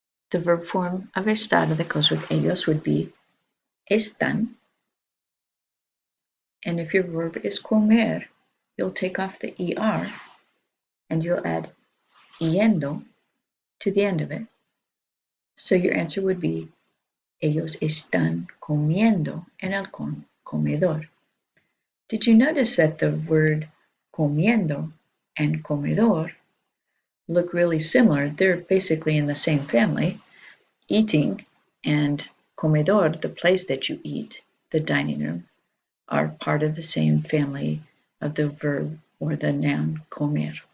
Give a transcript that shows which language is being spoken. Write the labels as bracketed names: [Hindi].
[English] The verb form of estar that goes with ellos would be están. And if your verb is comer, you'll take off the ER and you'll add yendo to the end of it. So your answer would be [Spanish] ellos están comiendo en el comedor. [English] Did you notice that the word comiendo and comedor look really similar? They're basically in the same family. Eating and comedor, the place that you eat, the dining room, are part of the same family of the verb or the noun comer.